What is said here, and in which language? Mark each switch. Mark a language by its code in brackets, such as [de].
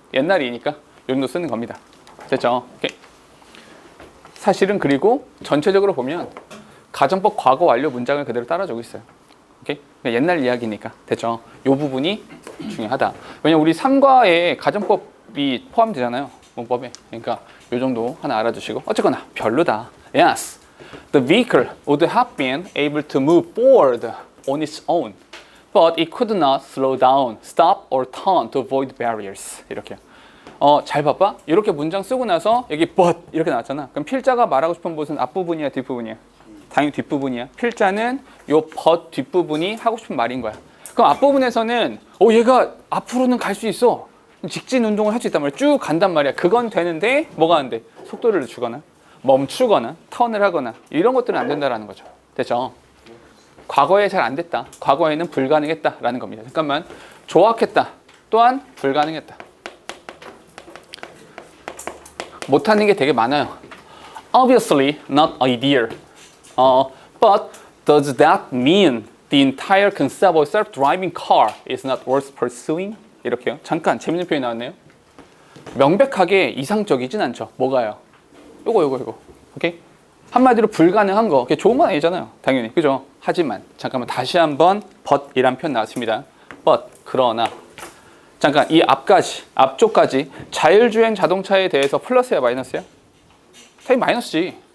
[ko] 옛날이니까 요 정도 쓰는 겁니다. 됐죠? 오케이. 사실은 그리고 전체적으로 보면 가정법 과거 완료 문장을 그대로 따라주고 있어요. 오케이? 옛날 이야기니까. 됐죠? 요 부분이 중요하다. 왜냐면 우리 3과에 가정법이 포함되잖아요. 문법에. 그러니까 요 정도 하나 알아두시고. 어쨌거나 별로다. [en] Yes. The vehicle would have been able to move forward on its own. But it could not slow down, stop or turn to avoid barriers. [ko] 이렇게. 잘 봐봐. 이렇게 문장 쓰고 나서 여기 but 이렇게 나왔잖아. 그럼 필자가 말하고 싶은 것은 앞부분이야, 뒷부분이야? 당연히 뒷부분이야. 필자는 요 but 뒷부분이 하고 싶은 말인 거야. 그럼 앞부분에서는 얘가 앞으로는 갈 수 있어. 직진 운동을 할 수 있단 말이야. 쭉 간단 말이야. 그건 되는데 뭐가 안 돼? 속도를 주거나 멈추거나 턴을 하거나 이런 것들은 안 된다라는 거죠. 됐죠? 과거에 잘 안 됐다. 과거에는 불가능했다라는 겁니다. 잠깐만. 조악했다. 또한 불가능했다. 못하는 게 되게 많아요. [en] Obviously not ideal. But does that mean the entire concept of self-driving car is not worth pursuing? [ko] 이렇게요. 잠깐 재밌는 표현이 나왔네요. 명백하게 이상적이진 않죠. 뭐가요? 요거. 오케이? 한마디로 불가능한 거. 그게 좋은 건 아니잖아요. 당연히. 그죠? 하지만 잠깐만 다시 한번 but이란 표현 나왔습니다. but 그러나 잠깐 이 앞쪽까지 자율주행 자동차에 대해서 플러스야 마이너스야? 당연히 마이너스지.